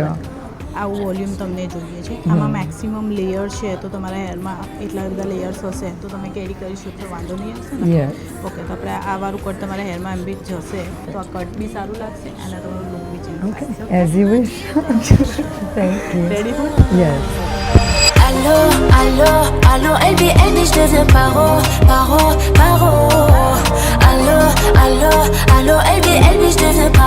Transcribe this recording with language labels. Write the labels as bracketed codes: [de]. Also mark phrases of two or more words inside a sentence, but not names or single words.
[gu] આવું વોલ્યુમ તમને જોઈએ છે. આમાં [en] maximum layer [gu] છે, તો તમારા હેરમાં એટલા બધા લેયર્સ હશે તો તમે કેરી કરી શકશો, વાંધો નહીં આવશે ને? યસ. ઓકે, તો આપણે આ વાળું કટ તમારા હેરમાં એમ બી જશે તો આ કટ બી સારું લાગશે અને તમારું લુક બી ચેન્જ ઓકે, થશે. [en] As you wish. Thank you. Ready for? Yes. [fr] Allô, allô, allô, LBL, je te paro, paro, paro. Allô, allô, allô, LBL, je te